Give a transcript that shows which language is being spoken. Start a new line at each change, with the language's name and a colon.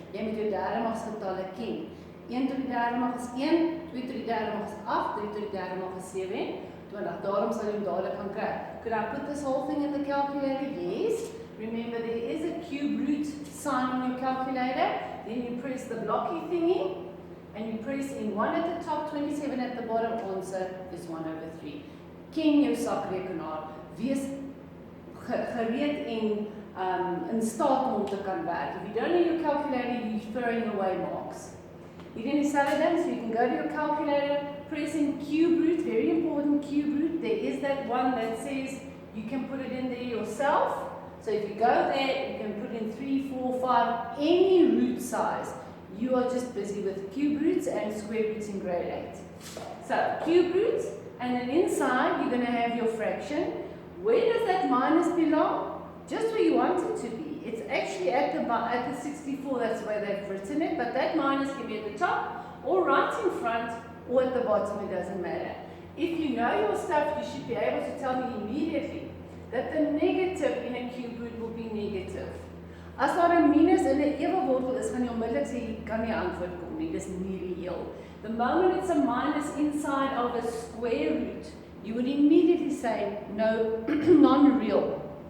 Afrikaans: Jy moet jou derdemaksgetalle ken. 1 tot die derde mag is 1, 2 tot die derde mag is 8, 3 tot die derde mag is 7, 20. Daarom sal jy hom dadelik gaan kry.
English: Could I put this whole thing in the calculator? Yes. Remember, there is a cube root sign on your calculator. Then you press the blocky thingy, and you press in 1 at the top, 27 at the bottom. Answer is 1/3.
Afrikaans: Ken jou sakrekenaar. Wees gereed en in staat om te kan werk.
English: If you don't know your calculator, you're throwing away marks. You didn't sell it then, so you can go to your calculator, press in cube root, very important cube root. There is that one that says you can put it in there yourself. So if you go there, you can put in 3, 4, 5, any root size. You are just busy with cube roots and square roots in grade 8. So cube roots, and then inside you're going to have your fraction. Where does that minus belong? Just where you want it to be. It's actually at the 64, that's where they've written it, but that minus can be at the top, or right in front, or at the bottom, it doesn't matter. If you know your stuff, you should be able to tell me immediately that the negative in a cube root will be negative.
Afrikaans: As daar 'n minus in 'n ewe wortel is, gaan jy onmiddellik sê jy kan nie antwoord kom nie, dis nie reëel.
English: The moment it's a minus inside of a square root, you would immediately say no, non-real.